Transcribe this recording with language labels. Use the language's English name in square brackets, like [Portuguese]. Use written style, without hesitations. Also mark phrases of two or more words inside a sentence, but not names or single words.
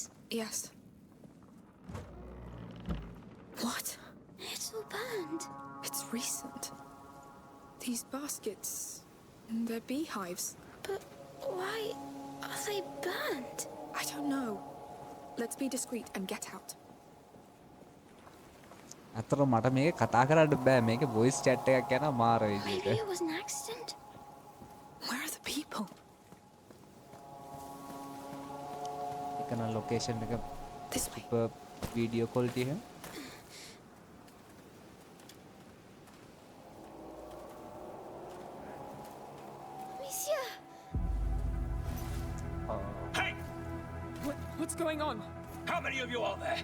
[English] Yes. What? It's all burned. It's recent. These baskets, they're beehives. But why are they burned? I don't know. Let's be discreet and get out. [Sinhala] අතර මට මේක කතා කරන්න බෑ මේක [English] voice chat [Sinhala] එකක් යනවා මාර [English] Maybe [Sinhala] විදියට [English] it was an accident. Where are the people? [Sinhala] එකන ලොකේෂන් එක [English] This way. super video quality එක Amicia! Hey! What's going on? How many of you are there?